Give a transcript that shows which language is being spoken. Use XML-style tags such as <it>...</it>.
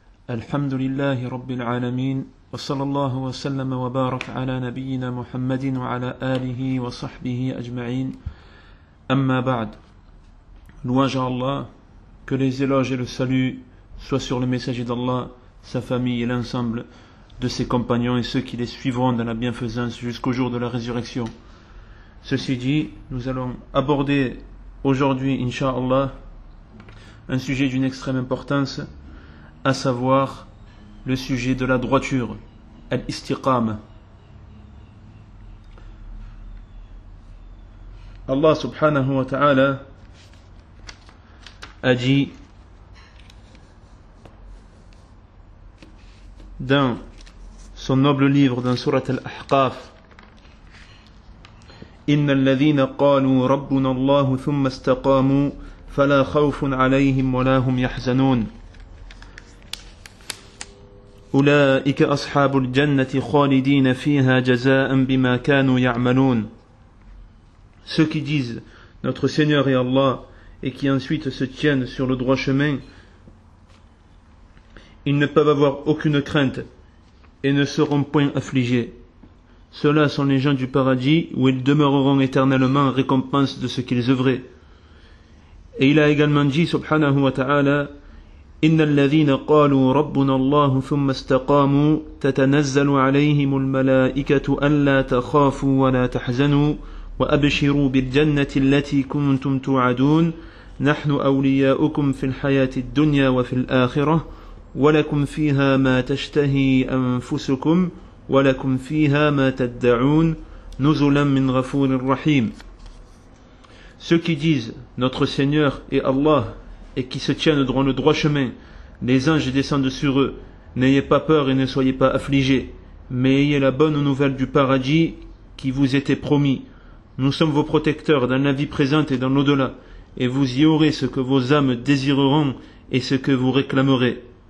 <ar>الحمد لله رب العالمين، وصلى الله وسلم وبارك على نبينا محمد وعلى آله وصحبه أجمعين. أما بعد، نواجه الله</ar> <fr>que les éloges et le salut soient sur le messager d'Allah, sa famille et l'ensemble de ses compagnons et ceux qui les suivront dans la bienfaisance jusqu'au jour de la résurrection. Ceci dit, nous allons aborder aujourd'hui, Inch'Allah, un sujet d'une extrême importance, à savoir le sujet de la droiture, al-istiqam. Allah subhanahu wa ta'ala a dit dans son noble livre, dans Surat al-Ahqaf,</fr> <ar>إِنَّ الَّذِينَ قَالُوا رَبُّنَا اللَّهُ ثُمَّ اسْتَقَامُوا فَلَا خَوْفٌ عَلَيْهِمْ وَلَا هُمْ يَحْزَنُونَ أُولَئِكَ أَصْحَابُ الْجَنَّةِ خَالِدِينَ فِيهَا جَزَاءً بِمَا كَانُوا يَعْمَلُونَ.</ar> <fr>Ceux qui disent notre Seigneur est Allah et qui ensuite se tiennent sur le droit chemin, ils ne peuvent avoir aucune crainte et ne seront point affligés. Ceux-là sont les gens du paradis où ils demeureront éternellement en récompense de ce qu'ils œuvraient. Et il a également dit, subhanahu wa ta'ala,</fr> <ar>« إِنَّ الَّذِينَ قَالُوا رَبُّنَا اللَّهُ ثُمَّ اسْتَقَامُوا تَتَنَزَّلُ عَلَيْهِمُ الْمَلَائِكَةُ أَلَّا تَخَافُوا وَلَا تَحْزَنُوا وَأَبْشِرُوا بِالْجَنَّةِ الَّتِي كُنْتُمْ تُوعَدُونَ نَحْنُ أَوْلِيَاؤُكُمْ فِي الْحَيَاةِ الدُّنْيَا وَفِي الْآخِرَةِ وَلَكُمْ فِيهَا مَا تَشْتَهِي أَنفُسُكُمْ وَلَكُمْ فِيهَا مَا تَدَّعُونَ نُزُلًا مِنْ غَفُورٍ رَحِيمٍ.</ar> <fr>Ceux qui disent « Notre Seigneur est Allah » et qui se tiennent dans le droit chemin, les anges descendent sur eux. N'ayez pas peur et ne soyez pas affligés, mais ayez la bonne nouvelle du paradis qui vous était promis. Nous sommes vos protecteurs dans la vie présente et dans l'au-delà, et vous y aurez ce que vos âmes désireront et ce que vous réclamerez.</fr>